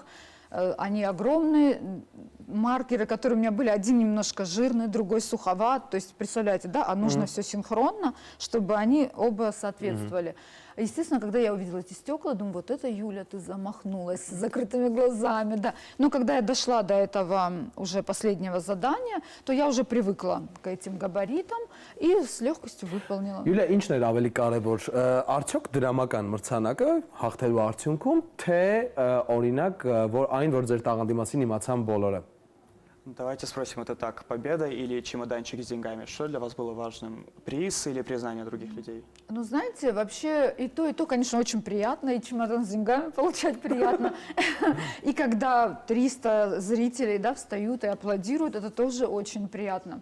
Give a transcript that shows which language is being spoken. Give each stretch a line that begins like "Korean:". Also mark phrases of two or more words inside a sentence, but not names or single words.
Russian: Они огромные, маркеры, которые у меня были, один немножко жирный, другой суховат, то есть, представляете, да, а нужно все синхронно, чтобы они оба соответствовали. Естественно, когда я увидела эти стекла, думаю, вот это, Юля, ты замахнулась с закрытыми глазами, да. Но когда я дошла до этого уже последнего задания, то я уже привыкла к этим габаритам и с легкостью выполнила.
Armenian: Յուլիա, ինչն էր ավելի կարևոր, արդյոք դրամական մրցանակը հաղթելու արդյունքում, թե օրինակ, որ ձեր տաղանդի մասին իմացան բոլորը։
Russian: Давайте спросим это так, победа или чемоданчик с деньгами? Что для вас было важным? Приз или признание других людей? Ну, знаете, вообще и то, конечно, очень приятно, и чемодан с деньгами получать приятно. И когда 300 зрителей, да, встают и аплодируют, это тоже очень приятно.